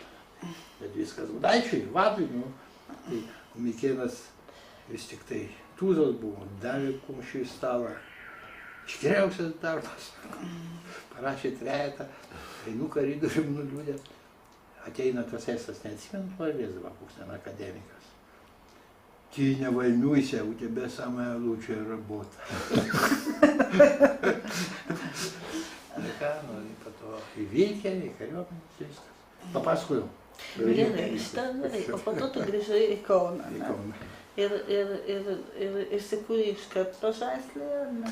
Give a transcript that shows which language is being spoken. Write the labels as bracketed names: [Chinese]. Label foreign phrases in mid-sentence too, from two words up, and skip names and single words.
[Lithuanian] Bet viskas Gudaičiui, vadui, nu, tai Mikėnas vis tik tai tūzas buvo, davė kumščių į stalą, išgeriausias darbas, parašė trejetą, einu koridorium nuliūdęs, ateina tas estas, neatsimenu, pavėzdavo, koks ten akademikas. [Russian] Ты не волнуйся, у тебя самая лучшая работа. [Lithuanian] Nu ką, nu, po to į Vilkę, į kariuomenės viskas. Papasakojau. Gerai, gerai. O po to tu grįžai į Kauną. Į Kauną. Ir įsikūrė iš karto Pažaislį, ar ne?